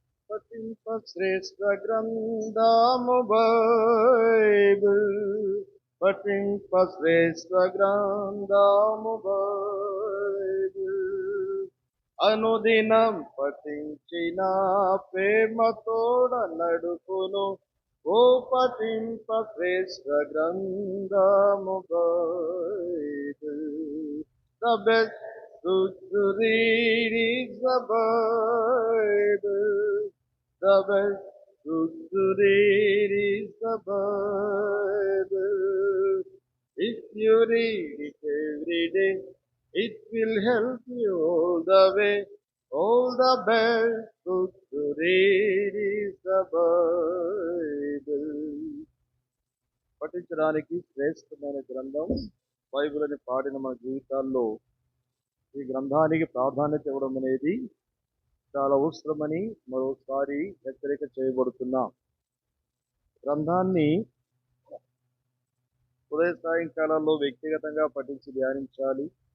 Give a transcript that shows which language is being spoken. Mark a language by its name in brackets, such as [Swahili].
[Telugu] పఠింప శ్రేష్ఠ గ్రంథము బైబిల్, పఠింప శ్రేష్ఠ గ్రంథము బైబిల్, అనుదినం పఠించిన ప్రేమతోడ నడుపును ఓ పఠింప శ్రేష్ఠ గ్రంథము Bible. [English] The best book to read is the Bible. The best book to read is the Bible. If you read it every day, it will help you all the way. All the best book to read is the Bible. [Telugu] పఠించడానికి శ్రేష్టమైన గ్రంథం Bible అని పాడిన మన జీవితాల్లో ఈ గ్రంథానికి ప్రాధాన్యత ఇవ్వడం అనేది చాలా అవసరమని మరోసారి హెచ్చరిక చేయబడుతున్నాం. గ్రంథాన్ని ఉదయ సాయంకాలాల్లో వ్యక్తిగతంగా పఠించి ధ్యానించాలి.